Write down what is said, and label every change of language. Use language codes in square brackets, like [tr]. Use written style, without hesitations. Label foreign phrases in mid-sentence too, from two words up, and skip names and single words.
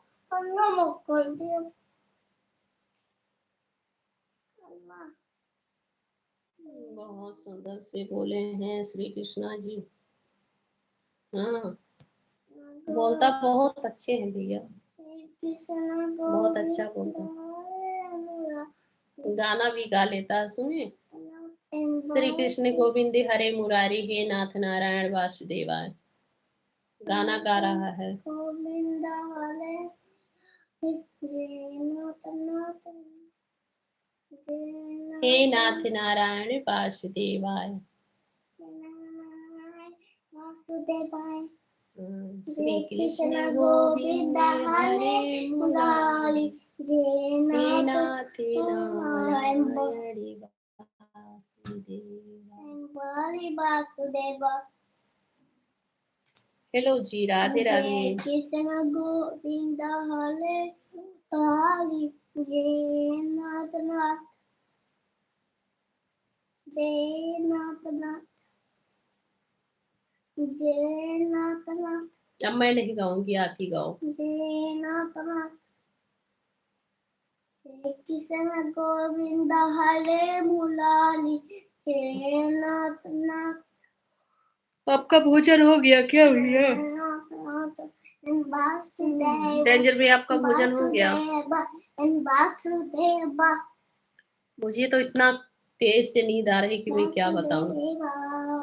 [hi] बहुत सुंदर से बोले हैं श्री कृष्णा जी। हाँ, बोलता बहुत अच्छे हैं भैया, बहुत अच्छा बोलता। गाना भी गा लेता है, सुने। [sa] श्री कृष्ण गोविंद हरे मुरारी, हे नाथ नारायण वासुदेवाय। [hi] गाना गा रहा है। [sa] गोविंदा हरे हे नाथ नारायण वासुदेवाय। वासुदेवाय। श्री कृष्ण गोविंद हरे मुरारी, हे नाथ नारायण वासुदेवाय। वासुदेव [hi] हेलो जी, राधे राधे। [sa] जय कृष्ण गोविंद हरे हरि जय नाथ नाथ जय नाथ नाथ जय नाथ नाथ। [hi] अब मैं नहीं गाऊंगी, आप ही गाओ। [sa] जय नाथ नाथ जय कृष्ण गोविंद हरे मुरारी जय नाथ नाथ। [hi] आपका भोजन हो गया क्या भैया? डेंजर भैया, आपका भोजन हो गया? मुझे तो इतना तेज से नींद आ रही कि मैं क्या बताऊं।